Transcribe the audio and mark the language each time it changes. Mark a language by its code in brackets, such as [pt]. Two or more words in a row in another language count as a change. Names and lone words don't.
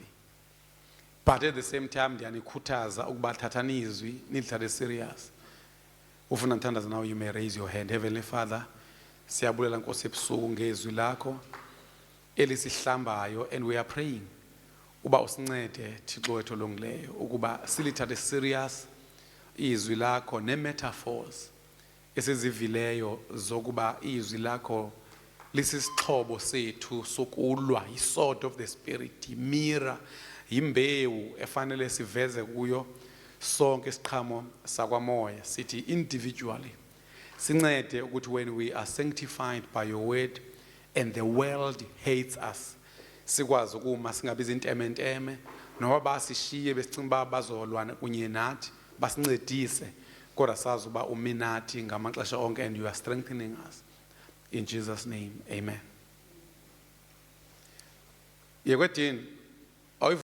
[en] But at the same time [xh] ndiyanikhuthaza ukuba thathani izwi nilithathe serious. Ufuna ndithandaza nawe, [en] you may raise your hand. Heavenly Father, [xh] siyabulela Nkosi ebusuku ngezwi lakho elisihlambayo, [en] and we are praying [xh] uba usincede Thixo wethu olungileyo ukuba silithathe serious izwi lakho ne-metaphors esizivileyo zokuba izwi lakho lisisixhobo sethu sokulwa, [en] yi-sword of the spirit, [xh] yimira, yimbewu efanele siveze kuyo sonke isiqhamo sakwamoya sithi individually. Sincede ukuthi [en] when we are sanctified by your word and the world hates us, [xh] sikwazi ukuma singabi izintementeme noba basishiye besicinga uba bazolwana kunye nathi, basincedise kodwa sazi uba uminathi ngamaxesha onke, [en] and you are strengthening us. In Jesus' name, amen. [xh] Yekwedini